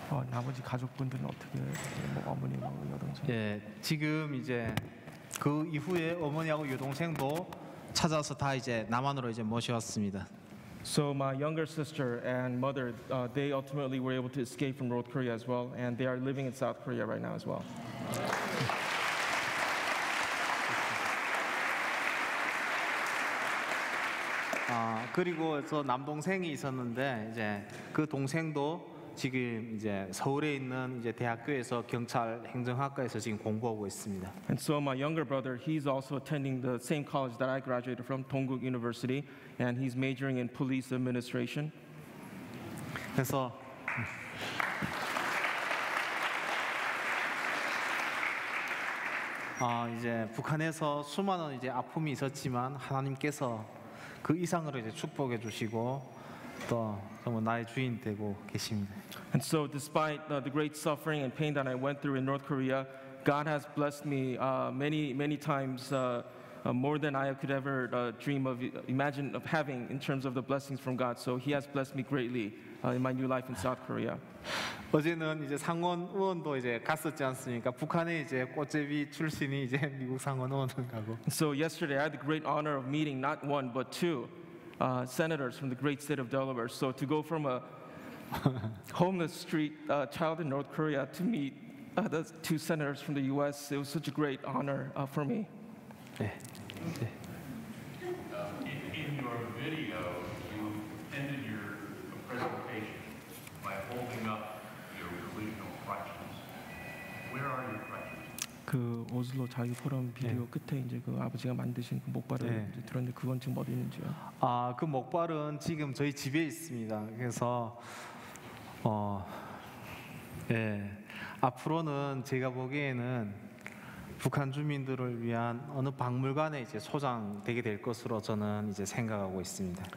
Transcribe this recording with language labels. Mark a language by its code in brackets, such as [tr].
[ko] 나머지 가족분들은 어떻게 뭐 어머니하고 여동생? 예, 지금 이제 그 이후에 어머니하고 여동생도 찾아서 다 이제 남한으로 이제 모셔왔습니다. [en] So my younger sister and mother, they ultimately were able to escape from North Korea as well, and they are living in South Korea right now as well. [ko] 그리고 저 남동생이 있었는데 이제 그 동생도 지금 이제 서울에 있는 이제 대학교에서 경찰 행정학과에서 지금 공부하고 있습니다. [en] And so my younger brother, he's also attending the same college that I graduated from, Dongguk University, and he's majoring in police administration. [ko] 그래서 이제 북한에서 수많은 이제 아픔이 있었지만 하나님께서 그 이상으로 이제 축복해 주시고 또 정말 나의 주인 되고 계십니다. [en] And so despite the great suffering and pain that I went through in North Korea, God has blessed me many times more than I could ever dream of, imagine of having in terms of the blessings from God. So He has blessed me greatly in my new life in South Korea. [ko] 어제는 이제 상원 의원도 이제 갔었지 않습니까? 북한에 이제 꽃제비 출신이 이제 미국 상원 의원을 가고. [en] So yesterday I had the great honor of meeting not one but two senators from the great state of Delaware. So to go from a homeless street child in North Korea to meet the two senators from the U.S., it was such a great honor for me. [ko] 네. 네. [en] In your video, you ended your presentation by holding up your relational crutches. Where are your crutches? [ko] 그 오슬로 자유 포럼 비디오 끝에 이제 그 아버지가 만드신 그 목발을 네. 이제 들었는데 그건 지금 어디 있는지요? 그 목발은 지금 저희 집에 있습니다. 그래서 예, 앞으로는 제가 보기에는 북한 주민들을 위한 어느 박물관에 이제 소장되게 될 것으로 저는 이제 생각하고 있습니다.